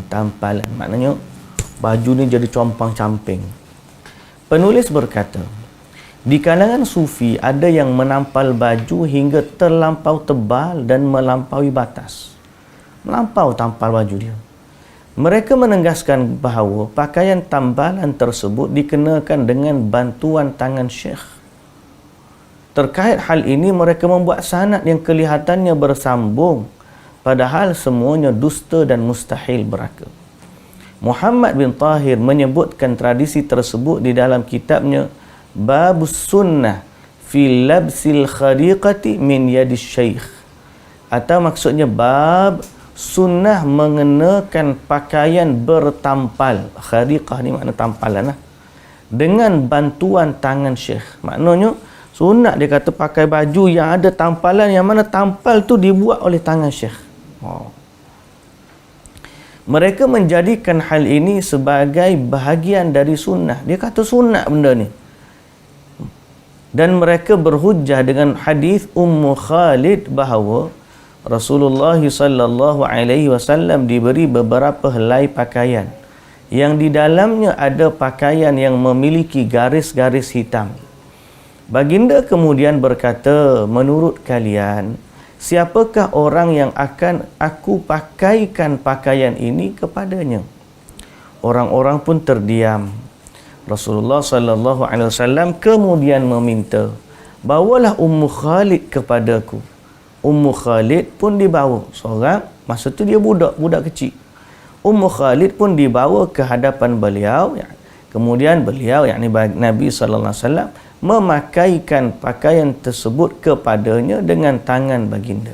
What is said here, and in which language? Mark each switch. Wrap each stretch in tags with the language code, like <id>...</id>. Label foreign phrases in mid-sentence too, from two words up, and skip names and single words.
<ms>Maknanya baju ni jadi compang-camping. Penulis berkata, di kalangan sufi ada yang menampal baju hingga terlampau tebal dan melampaui batas. Melampau tampal baju dia. Mereka menegaskan bahawa pakaian tambalan tersebut dikenakan dengan bantuan tangan syekh.</ms> <id>Terkait hal ini, mereka membuat sanad yang kelihatannya bersambung, padahal semuanya dusta dan mustahil beraka. Muhammad bin Tahir menyebutkan tradisi tersebut di dalam kitabnya Babus Sunnah fi Labsil Khadiqati min Yadis Syekh, atau maksudnya bab sunnah mengenakan pakaian bertampal.</id> <ms>Khadiqah ni makna tampalan lah, dengan bantuan tangan syekh. Maknanya sunat dia kata pakai baju yang ada tampalan, yang mana tampal tu dibuat oleh tangan syekh. Mereka menjadikan hal ini sebagai bahagian dari sunnah. Dia kata sunat benda ni. Dan mereka berhujjah dengan hadis Ummu Khalid bahawa Rasulullah</ms> <ar>صلى الله عليه وسلم</ar> <ms>diberi beberapa helai pakaian yang di dalamnya ada pakaian yang memiliki garis-garis hitam.</ms> <id>Baginda kemudian berkata, menurut kalian, siapakah orang yang akan aku pakaikan pakaian ini kepadanya? Orang-orang pun terdiam. Rasulullah</id> <ar>صلى الله عليه وسلم</ar> <id>kemudian meminta, bawalah Ummu Khalid kepadaku.</id> <ms>Ummu Khalid pun dibawa seorang, masa tu dia budak kecil.</ms> <id>Ummu Khalid pun dibawa ke hadapan beliau. Kemudian beliau, yakni Nabi</id> <ar>صلى الله عليه وسلم,</ar> <id>memakaikan pakaian tersebut kepadanya dengan tangan baginda.</id>